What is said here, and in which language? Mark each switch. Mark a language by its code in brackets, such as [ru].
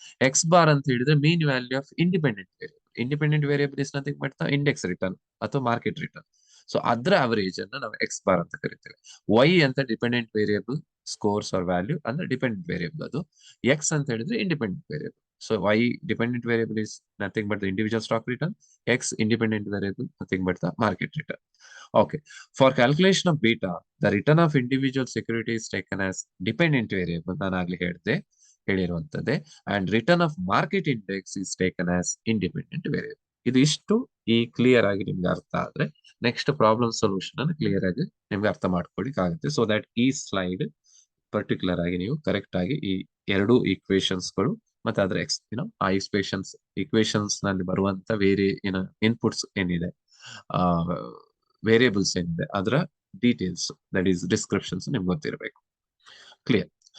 [en] X bar [kn] ಅಂತ ಹೇಳಿದ್ರೆ [en] Mean value of independent variable. Independent variable is nothing but the index return [kn] ಅಥವಾ [en] Market return. [kn] So ಅದರ average ಅನ್ನು ನಾವು ಎಕ್ಸ್ ಬಾರ್ ಅಂತ ಕರಿತೇವೆ. ವೈ ಅಂತ dependent variable [en] scores are value [kn] ಅಂದ್ರೆ ಡಿಪೆಂಡೆಂಟ್ ವೇರಿಯೇಬಲ್ ಅದು. [en] X [kn] ಅಂತ ಹೇಳಿದ್ರೆ [en] Independent variable. So Y dependent variable is nothing but the individual stock return. X independent variable, nothing but the market return. Okay. For calculation of beta, the return of individual security is taken as dependent variable. [kn] ನಾನು ಆಗ್ಲಿ ಹೇಳಿರುವಂತದ್ದೇ. [en] And return of market index is taken as independent variable. [kn] ಇದು ಇಷ್ಟು ಈ clear ಆಗಿ ನಿಮ್ಗೆ ಅರ್ಥ ಆದ್ರೆ next problem solution ಅನ್ನು ಕ್ಲಿಯರ್ ಆಗಿ ನಿಮ್ಗೆ ಅರ್ಥ ಮಾಡ್ಕೊಳಿಕ್ ಆಗುತ್ತೆ. ಸೊ ದಟ್ ಈ ಸ್ಲೈಡ್ ಪರ್ಟಿಕ್ಯುಲರ್ ಆಗಿ ನೀವು ಕರೆಕ್ಟ್ ಆಗಿ ಈ ಎರಡು ಈಕ್ವೇಶನ್ಸ್ ಗಳು ಮತ್ತೆ ಅದರ ಆ ಈಕ್ವೇಶನ್ಸ್ ನಲ್ಲಿ ಬರುವಂತ ಬೇರೆ ಇನ್ಪುಟ್ಸ್ ಏನಿದೆ, ಆ ವೇರಿಯೇಬಲ್ಸ್ ಏನಿದೆ, ಅದರ ಡೀಟೇಲ್ಸ್ ದಟ್ ಈಸ್ ಡಿಸ್ಕ್ರಿಪ್ಷನ್ಸ್ ನಿಮ್ಗೆ ಗೊತ್ತಿರಬೇಕು. ಕ್ಲಿಯರ್.